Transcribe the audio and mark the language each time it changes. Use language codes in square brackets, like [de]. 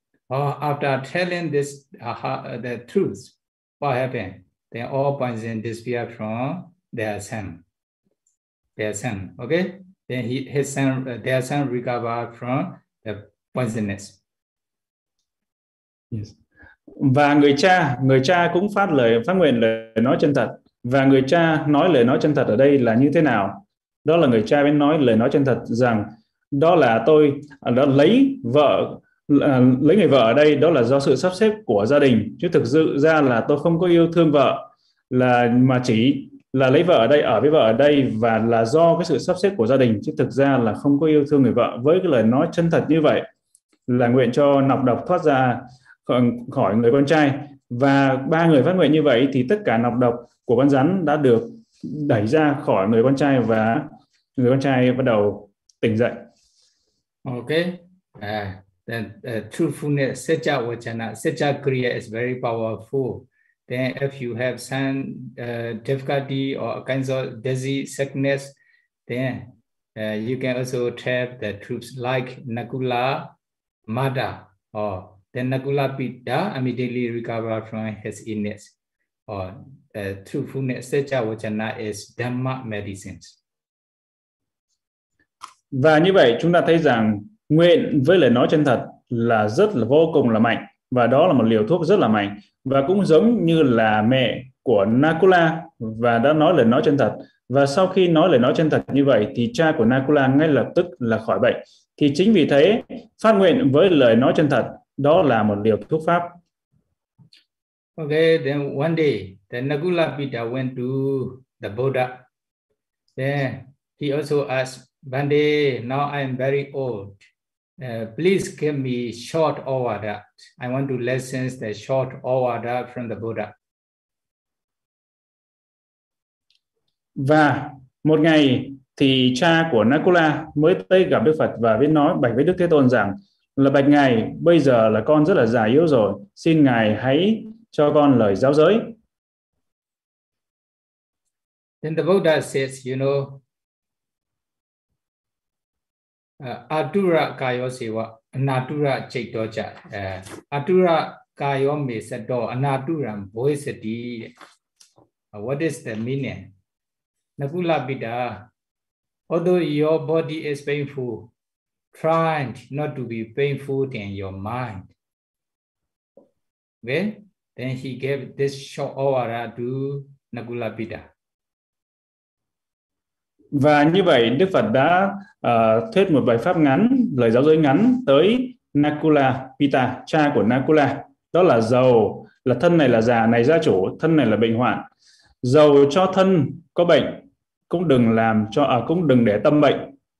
[en] Oh, after telling this the truth, what happened? Then all poison disappear from their son, okay? Then their son recover from the poisonous. Yes. [vi] Và người cha cũng phát nguyện lời nói chân thật. Và người cha nói lời nói chân thật ở đây là như thế nào? Đó là người cha mới nói lời nói chân thật rằng đó là tôi đã lấy người vợ ở đây, đó là do sự sắp xếp của gia đình, chứ thực sự ra là tôi không có yêu thương vợ, là mà chỉ là lấy vợ ở đây, ở với vợ ở đây, và là do cái sự sắp xếp của gia đình, chứ thực ra là không có yêu thương người vợ. Với cái lời nói chân thật như vậy là nguyện cho nọc độc thoát ra khỏi người con trai. Và ba người phát nguyện như vậy thì tất cả nọc độc của con rắn đã được đẩy ra khỏi người con trai và người con trai bắt đầu tỉnh dậy. [en] Okay. Then truthfulness, Secha Vachana, Secha Kriya is very powerful. Then if you have some difficulty or kinds of disease, sickness, then you can also tell the truth like Nakula Mada, or then Nakula Pita immediately recover from his illness. Or truthfulness, Secha Vachana is Dhamma medicines. [vi] Và như vậy chúng ta thấy rằng nguyện với lời nói chân thật là rất là vô cùng là mạnh, và đó là một liều thuốc rất là mạnh. Và cũng giống như là mẹ của Nakula và đã nói lời nói chân thật, và sau khi nói lời nói chân thật như vậy thì cha của Nakula ngay lập tức là khỏi bệnh. Thì chính vì thế phát nguyện với lời nói chân thật đó là một liều thuốc pháp. [en] Okay, then one day the Nakula Pita went to the Buddha. Then he also asked, Bande, now I am very old. Please give me short avada. I want to listen the short avada from the Buddha. [vi] Và một ngày thì cha của Nakula mới tới gặp Đức Phật và biết nói bạch với Đức Thế Tôn rằng là bạch ngài, bây giờ là con rất là già yếu rồi, xin ngài hãy cho con lời giáo giới. [en] Then the Buddha says, you know, [pi] Atura kayo seva, anatura chaitocha. Atura kayo me sato, anaturam bhoisati. [en] What is the meaning? Nakula pita, although your body is painful, try not to be painful in your mind. Okay? Then he gave this short avara to Nakula pita. [vi] Và như vậy Đức Phật đã thuyết một bài pháp ngắn, lời giáo giới ngắn tới Nakula Pita, cha của Nakula. Đó là dầu là thân này là già, này gia chủ, thân này là bệnh hoạn. Dầu cho thân có bệnh cũng đừng làm cho cũng đừng để tâm bệnh.